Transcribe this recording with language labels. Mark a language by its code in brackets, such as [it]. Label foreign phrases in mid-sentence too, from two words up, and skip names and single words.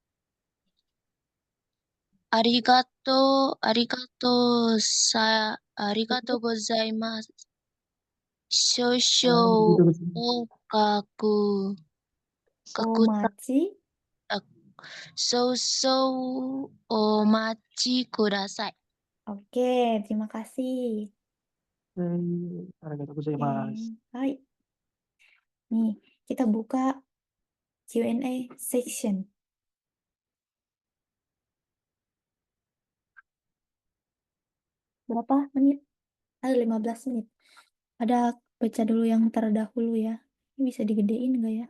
[ja] ありがとうございます。少々おかく、 Somachi. 少々お待ちください。 [id] Oke, terima kasih. [ja] ありがとうございます. Hai. [id] Nih, kita buka [en] Q&A section. [id] Berapa menit? 15 menit. Ada baca dulu yang terdahulu ya. Ini bisa digedein nggak ya?